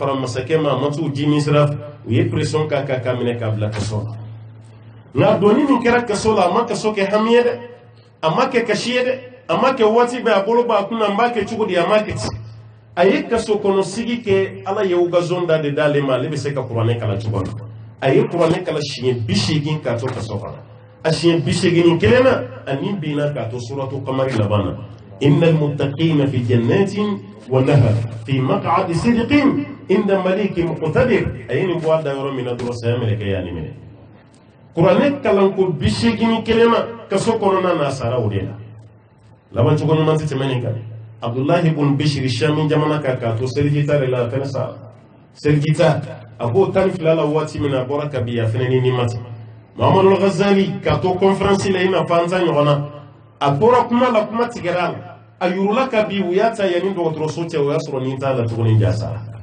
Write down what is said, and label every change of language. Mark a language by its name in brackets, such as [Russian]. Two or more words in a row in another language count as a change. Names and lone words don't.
[Bambara] fara masakɛ ma a ma t'u di misira u ye pression k'a kan k'a minɛ k'a bila kaso la nka doni min kɛra kaso la a ma kaso kɛ hami ye dɛ a ma kɛ kasi ye dɛ a ma kɛ waati bɛɛ a bolo b'a kunna n b'a kɛ cogo di a ma kɛ ten a ye kaso kɔnɔ sigi kɛ ala ye occasion da de d'ale ma ale bɛ se ka kuranɛ kalan cogo min a ye kuranɛ kalan siɲɛ 80 k'a to kaso kɔnɔ a siɲɛ 81 kelen na ani binna k'a to suratu kamari laban na [Arabic] إن المتقين في جنات ونهر في مقعد صدق عند مليك مقتدر [Bambara] a ye nin bɔ a da yɔrɔ min na dɔrɔn saya mɛlɛkɛ y'a ni minɛ kuranɛ kalanko 81 kelen na kaso kɔnɔna na a sara o de la laban cogo ɲuman tɛ tɛmɛ nin kan Abdullahi ibn Bishir Shami jamana kan k'a to seligita de la a fɛnɛ sara seligita a b'o 12 la waati min na a bɔra Kabi a fɛnɛ ni nimati Muhammadu Ghazali k'a to conférence la i n'a fɔ an ta ɲɔgɔn na a bɔra kuma la kuma tigɛra a la a yurula Kabi u y'a ta yanni dɔgɔtɔrɔso cɛ o y'a sɔrɔ nin t'a la tuguni ja sara